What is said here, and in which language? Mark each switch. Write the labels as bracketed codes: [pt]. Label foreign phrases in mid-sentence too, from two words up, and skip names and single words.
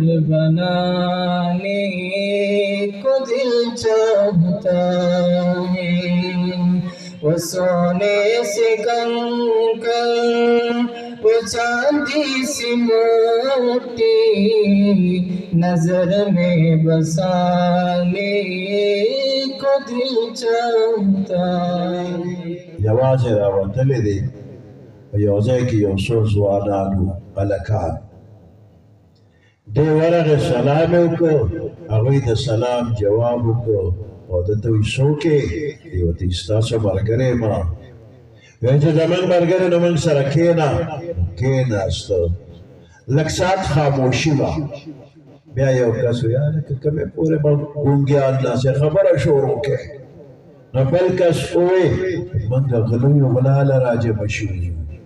[ur] بنانے کو دل چاہتا ہے وہ سونے سے کنکر وہ چاندی سی موتی نظر میں بسانے کو دل چاہتا ہے [ps] یوازې راوتلې دي په یو ځای کې یو څو ځوانان وو هلکان دی ورغې سلام یې وکړ هغوی د سلام جواب وکړ او دته وایي څوک یې دی ورته وایي ستاسو ملګری یم وایي چې زموږ ملګری نو موږ سره کښېنه کښېناسته لږ ساعت خاموشي وه بیا یو کس وایي هلکه کومې پورې به ګونګیان ناست خبره شروع کړې نو بل کس ووایي موږ غلویو غلاله راجمع شوي یو